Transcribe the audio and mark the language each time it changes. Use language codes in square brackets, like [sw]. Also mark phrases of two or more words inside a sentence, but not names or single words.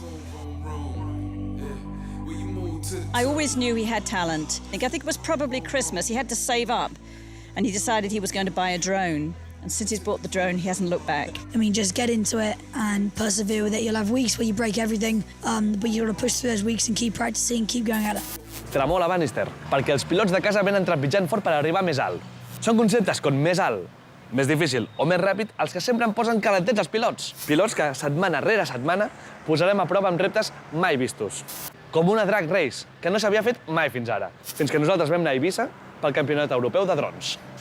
[en] I always knew he had talent. I think it was probably Christmas. He had to save up, and he decided he was going to buy a drone. And since he's bought the drone, he hasn't looked back. Just get into it and persevere with it. You'll have weeks where you break everything, but you've got to push through those weeks and keep practicing, keep going at it. [ca] Tremola, Bannister, perquè els pilots de casa venen trepitjant fort per arribar més alt. Són conceptes com més alt, més difícil o més ràpid els que sempre em posen calentets els pilots. Pilots que setmana rere setmana posarem a prova amb reptes mai vistos. Com una drag race, que no s'havia fet mai fins ara, fins que nosaltres vam anar a Eivissa pel Campionat Europeu de Drons.